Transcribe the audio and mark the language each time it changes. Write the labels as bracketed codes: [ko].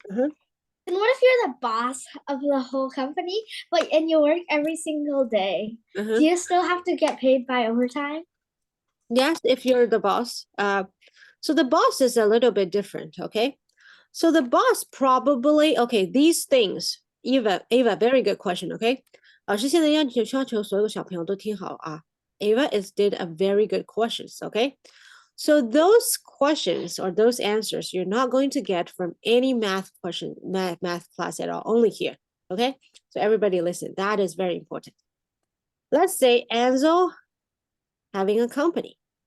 [en] And what if you're the boss of the whole company, and you work every single day? Do you still have to get paid by overtime? Yes, if you're the boss. So the boss is a little bit different, okay? So the boss probably, okay, these things, Ava, very good question, okay? [zh] 老师现在要求所有小朋友都听好啊。 [en] Ava did a very good questions, okay? So those questions or those answers you're not going to get from any math class at all, only here, okay? So everybody listen, that is very important. Let's say Enzo having a company.